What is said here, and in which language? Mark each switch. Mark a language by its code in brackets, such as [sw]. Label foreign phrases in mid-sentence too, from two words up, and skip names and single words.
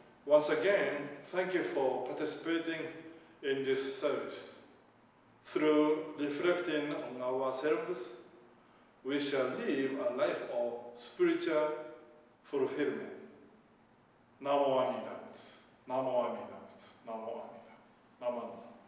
[en] Once again, thank you for participating in this service. Through reflecting on ourselves, we shall live a life of spiritual fulfillment. [sa] Namo Amida. Namo Amida. Namo Amida. Namo Amida.